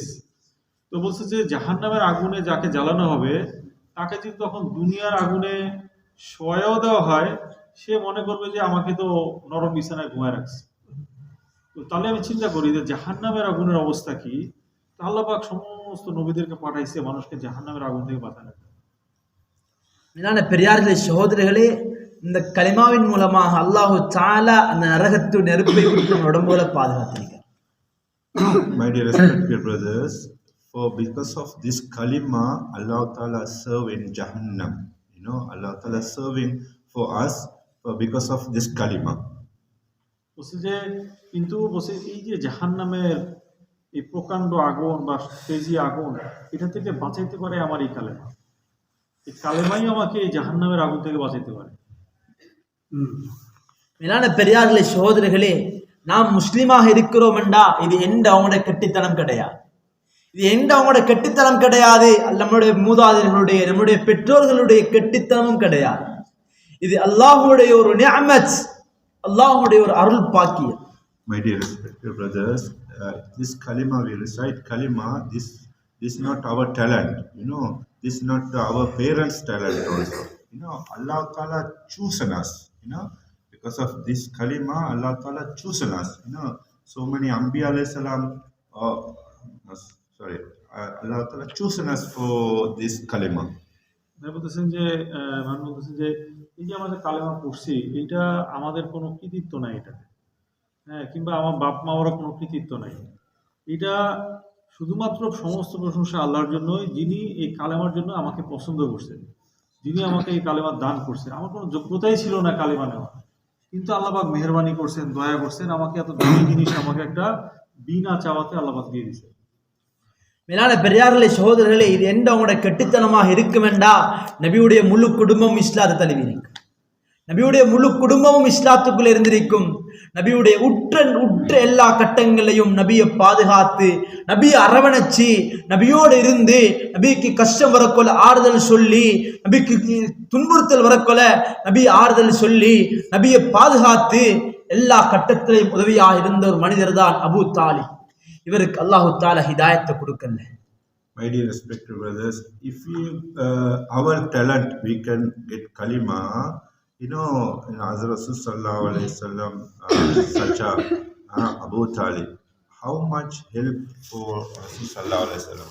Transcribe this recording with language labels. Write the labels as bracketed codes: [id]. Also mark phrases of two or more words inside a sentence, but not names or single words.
[bn] তো বলছে যে জাহান্নামের আগুনে যাকে জ্বালানো হবে, তাকে যদি তখন দুনিয়ার আগুনে শোয়াও দেওয়া হয়, সে মনে করবে যে আমাকে তো নরম বিছানায় ঘুমায় রাখছে। তো তাহলে আমি চিন্তা করি যে জাহান্নামের আগুনের অবস্থা কি। আল্লাহ পাক সমস্ত নবীদেরকে পাঠাইছে মানুষকে জাহান্নামের আগুন থেকে বাঁচানো। [ta] மேலான பெரியார்களே, சகோதரர்களே, இந்த கலிமாவின் மூலமாக [ar] الله تعالى [ta] அந்த நரகத்து நெருப்பை விட்டு உடம்போல பாதுகாத்திருக்கிறார். [en] My dear respected brothers, for because of this kalima, [ar] الله تعالى [en] serve in Jahannam. [ar] الله تعالى [en] serving for us because of this kalima. [bn] বলছে যে কিন্তু বলছে এই যে জাহান্নামের এই প্রকাণ্ড আগুন বা তেজি আগুন, এটা থেকে বাঁচাইতে পারে আমার এই কালেমা। এই কালেমাই আমাকে এই জাহান্নামের আগুন থেকে বাঁচাইতে পারে। [ta] மேலான பெரியார்களே, சகோதரர்களே, நாம் முஸ்லீமாக இருக்கிறோம் என்றா இது எந்த அவங்களுடைய கெட்டித்தனம் கிடையாது. இது எந்த அவங்களுடைய கெட்டித்தனம் கிடையாது, நம்முடைய மூதாதையர்களுடைய நம்முடைய பெற்றோர்களுடைய கெட்டித்தனமும் கிடையாது. இது அல்லாஹ்வுடைய ஒரு நிஅமத், அல்லாஹ்வுடைய ஒரு அருள் பாக்கியம். [en] My dear respected brothers, this kalima we recite kalima, this is not our talent, this is not our parents' talent also. [ar] الله تعالى [en] chosen us, because of this kalima, [ar] الله تعالى [en] chosen us. So many [ar] أنبياء عليه السلام, الله تعالى [en] chosen us for this kalima. [bn] ভাই বলতেছেন যে ভাই বলতেছেন যে এই যে আমাদের কালেমা পড়ছি এটা আমাদের কোনো কৃতিত্ব নাই এটা, হ্যাঁ, কিংবা আমার বাপ মাওয়ারও কোনো কৃতিত্ব নাই। এটা শুধুমাত্র সমস্ত প্রশংসা আল্লাহর জন্যই, যিনি এই কালেমার জন্য আমাকে পছন্দ করছেন, যিনি আমাকে এই কালেমার দান করছেন। আমার কোনো যোগ্যতাই ছিল না কালেমা নেওয়া, কিন্তু আল্লাহ পাক মেহেরবানি করছেন, দয়া করছেন, আমাকে এত দামি জিনিস আমাকে একটা বিনা চাওয়াতে আল্লাহ পাক দিয়ে দিয়েছেন। [ta] மேலான பெரியார்களே சகோதரர்களே, இது எந்த உங்களோட கெட்டுத்தனமாக இருக்குமெண்டா நபியுடைய முழு குடும்பம் இஸ்லாத்தை தழுவிருக்கு. நபியுடைய முழு குடும்பமும் இஸ்லாத்துக்குள்ள இருந்திருக்கும். நபியுடைய உற்ற எல்லா கட்டங்களையும் நபியை பாதுகாத்து, நபியை அரவணைச்சு, நபியோடு இருந்து, நபிக்கு கஷ்டம் வரக்கொள்ள ஆறுதல் சொல்லி, நபிக்கு துன்புறுத்தல் வரக்கொள்ள நபி ஆறுதல் சொல்லி, நபியை பாதுகாத்து எல்லா கட்டத்திலையும் உதவியாக இருந்த ஒரு மனிதர் தான் அபூ தாலிப். இவருக்கு [ar] الله تعالى [ta] ஹிதாயத்தை கொடுக்கல. [en] My dear respected brothers, if we our talent we can get kalima, you know, in Hazrat [ar] صلى الله عليه وسلم, [en] such a Abu Talib, how much help for [ar] صلى الله عليه وسلم.